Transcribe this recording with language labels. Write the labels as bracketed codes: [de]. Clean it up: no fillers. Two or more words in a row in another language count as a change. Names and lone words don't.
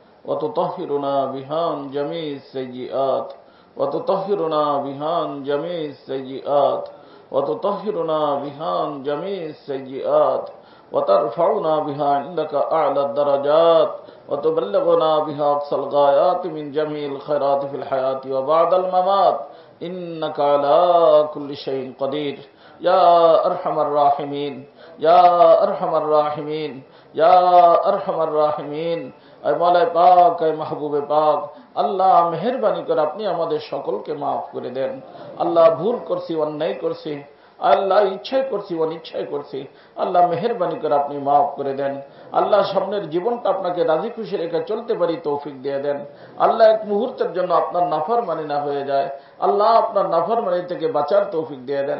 [ar] وتطهرنا بها من جميع السيئات وتطهرنا بها من جميع السيئات وتطهرنا بها من جميع السيئات وترفعنا بها عندك أعلى الدرجات وتبلغنا بها أقصى الغايات من جميع الخيرات في الحياة وبعد الممات إنك على كل شيء قدير يا أرحم الراحمين يا أرحم الراحمين يا أرحم الراحمين। [ur] اے مولا پاک، اے محبوب پاک, [bn] আল্লাহ মেহেরবানি করে আপনি আমাদের সকলকে মাফ করে দেন। আল্লাহ ভুল করছি, অন্যায় করছি, আল্লাহ ইচ্ছায় করছি, অনিচ্ছায় করছি, আল্লাহ মেহেরবানি করে আপনি মাফ করে দেন। আল্লাহ সামনের জীবনটা আপনাকে রাজি খুশি রেখে চলতে পারি তৌফিক দিয়ে দেন। আল্লাহ এক মুহূর্তের জন্য আপনার নাফরমানি না হয়ে যায়, আল্লাহ আপনার নাফরমানি থেকে বাঁচার তৌফিক দিয়ে দেন।